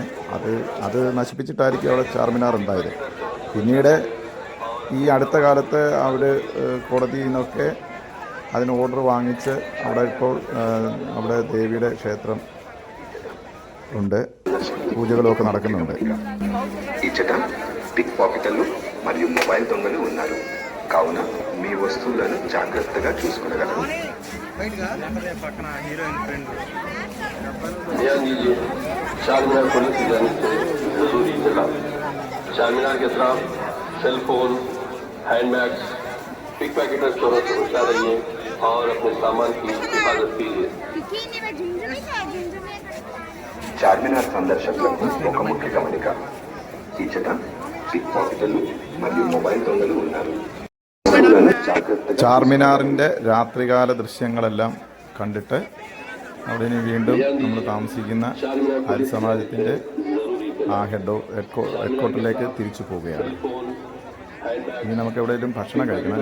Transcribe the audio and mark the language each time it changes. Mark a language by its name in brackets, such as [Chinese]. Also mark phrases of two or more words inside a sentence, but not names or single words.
[Malayalam] അത് നശിപ്പിച്ചിട്ടായിരിക്കും അവിടെ ചാർമിനാർ ഉണ്ടായത്. പിന്നീട് ഈ അടുത്ത കാലത്ത് അവിടെ കോടതിയിൽ നിന്നൊക്കെ അതിന് ഓർഡർ വാങ്ങിച്ച് അവിടെ ദേവിയുടെ ക്ഷേത്രം ഉണ്ട്, പൂജകളൊക്കെ നടക്കുന്നുണ്ട്. [Telugu] ఈ చిత్రం [English] pick pocketers [Telugu] మరియు మొబైల్ దొంగలు ఉన్నారు. కావున మీ వస్తువులను జాగ్రత్తగా చూసుకునగలరు. [Hindi] चार्मिनार पुलिस की जानिब से जरूरी इत्तला. चार्मिनार के खिलाफ सेलफोन, हैंडबैग्स, [English] pick pocketers [Hindi] चोरों से होशियार रहिए और अपने सामान की हिफाजत कीजिए. [Telugu] చార్మినార్ సందర్శకులకు ఒక ముఖ్య గమనిక. ఈ చిత్రం [English] pick pocketers [Telugu] మరియు మొబైల్ దొంగలు ఉన్నారు. [Malayalam] ചാർമിനാറിൻ്റെ രാത്രികാല ദൃശ്യങ്ങളെല്ലാം കണ്ടിട്ട് അവിടെ ഇനി വീണ്ടും നമ്മൾ താമസിക്കുന്ന ആര്യ സമാജത്തിൻ്റെ ആ ഹെഡ്ക്വാർട്ടറിലേക്ക് തിരിച്ചു പോവുകയാണ്. ഇനി നമുക്ക് എവിടെയെങ്കിലും ഭക്ഷണം കഴിക്കണം.